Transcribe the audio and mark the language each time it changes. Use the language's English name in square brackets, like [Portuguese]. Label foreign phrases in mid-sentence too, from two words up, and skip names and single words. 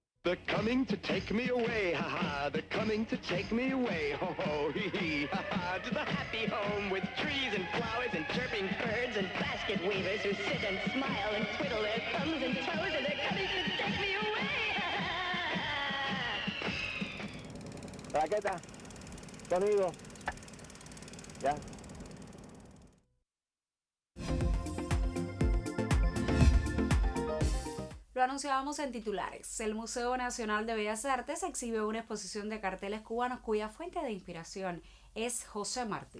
[English] They're coming to take me away, ha ha. They're coming to take me away, ho ho, hee hee, ha ha. To the happy home with trees and flowers and chirping birds and basket weavers who sit and smile and twiddle their thumbs and toes, and they're coming to take me away, ha ha. [Spanish] Raqueta, sonido. Ya. Lo anunciábamos en titulares. El Museo Nacional de Bellas Artes exhibe una exposición de carteles cubanos cuya fuente de inspiración es José Martí.